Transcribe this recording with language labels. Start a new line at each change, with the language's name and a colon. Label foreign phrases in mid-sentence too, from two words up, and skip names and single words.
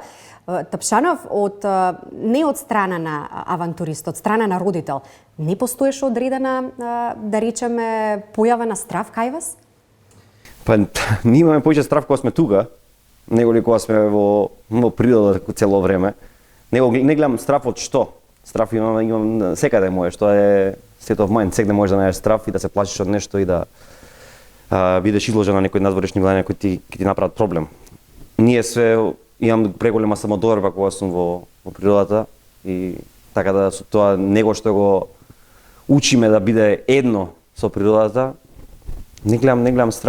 Macedonian: Тапшанов, не од страна на авантурист, од страна на родител, не постоеше одредена, да речеме, појава на страв кај вас? Па, ние имаме повеќе страв кога сме тука, него ли кога сме во природа цело време. Не гледам страв од што. Страв имам секаде мое, што е
English: state of mind,
Macedonian: секаде можеш да најдеш страв и да се плашиш од нешто и да бидеш изложен на некои надворешни влијања кои ќе ти направат проблем. Ние имам преголема самодоверба кога сум во природата и така да со тоа него што го учиме да биде едно со природата, не гледам страв.